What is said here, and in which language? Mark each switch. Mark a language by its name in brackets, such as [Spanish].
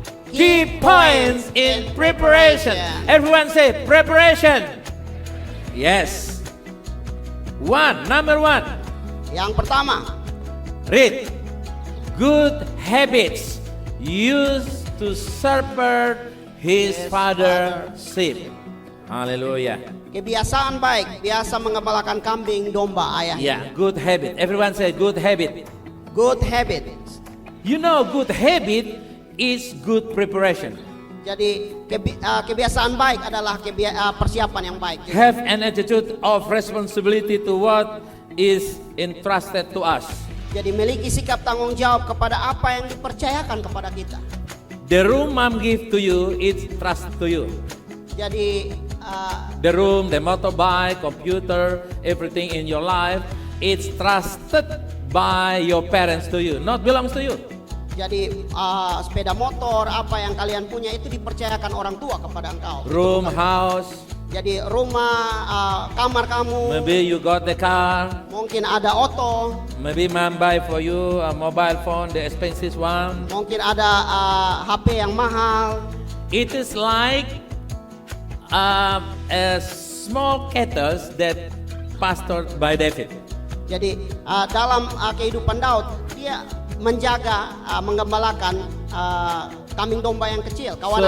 [English] Key points in preparation. Everyone say preparation. Yes. Number 1. [Indonesian] Yang pertama, [English] Read. Good habits used to shepherd his father's sheep. Hallelujah. [Indonesian] kebiasaan baik, biasa mengembalakan kambing domba ayahnya. [English] Yeah, good habit. Everyone say good habit. Good habits. You know, good habit is good preparation. [Indonesian] Jadi kebiasaan baik adalah persiapan yang baik. [English] Have an attitude of responsibility to what is entrusted to us. [Indonesian] Jadi miliki sikap tanggung jawab kepada apa yang dipercayakan kepada kita. [English] The room mom give to you, it's trust to you. [Indonesian] Jadi [English] The room, the motorbike, computer, everything in your life, it's trusted by your parents to you, not belongs to you. [Indonesian] jadi sepeda motor, apa yang kalian punya itu dipercayakan orang tua kepada engkau. [English] Room, house, [Indonesian] Jadi rumah, kamar kamu, [English] maybe you got the car, [Indonesian] mungkin ada oto, [English] maybe mom buy for you a mobile phone, the expensive one. [Indonesian] mungkin ada HP yang mahal. [English] It is like a small kettle that pastored by David. [Indonesian] Jadi dalam kehidupan Daud, dia menjaga, menggembalakan kambing domba yang kecil, kawanan